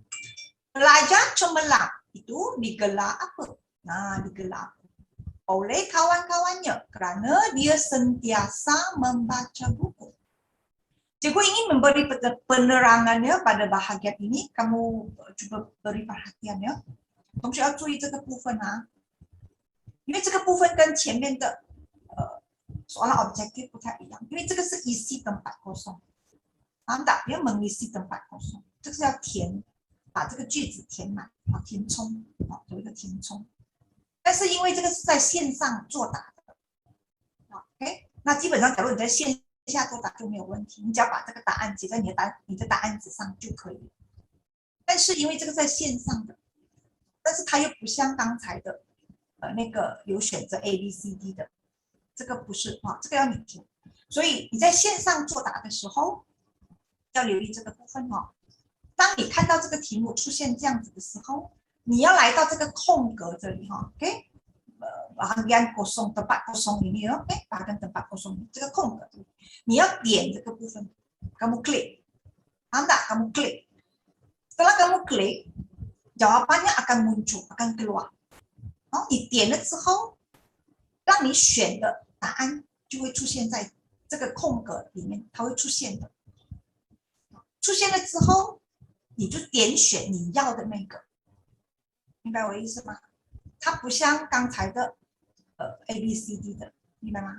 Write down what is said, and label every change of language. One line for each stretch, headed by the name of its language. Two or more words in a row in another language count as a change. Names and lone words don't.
Malay: Pelajar cemerlang itu digelar apa? Digelar oleh kawan-kawannya kerana dia sentiasa membaca buku. Cikgu ingin memberi penerangannya pada bahagian ini. Kamu cuba beri perhatian ya.
Chinese: 同学要注意这个部分因为这个部分跟前面的
Malay: soalan objektif
Chinese: 不太一样，因为这个是
Malay: isi tempat kosong， paham tak？要mengisi tempat kosong，
Chinese: 这个是要填。把这个句子填满，填充，有一个填充。但是因为这个是在线上作答的 ，OK， 那基本上假如你在线下作答就没有问题，你只要把这个答案写在你的答案纸上就可以了。但是因为这个在线上的，但是它又不像刚才的那个有选择 A、B、C、D 的，这个不是这个要你填。所以你在线上作答的时候要留意这个部分当你看到这个题目出现这样子的时候，你要来到这个空格这里 ，OK，
Malay: bahagian kosong tempat kosong ini，OK， bahagian tempat kosong ini，
Chinese: 这个空格，你要点这个部分，
Malay: kamu klik， paham tak？ kamu klik， setelah kamu klik， jawabannya akan muncul， akan keluar。
Chinese: 你点了之后，让你选的答案就会出现在这个空格里面，它会出现的。出现了之后。你就点选你要的那个，明白我的意思吗？它不像刚才的A、B、C、D 的，明白吗？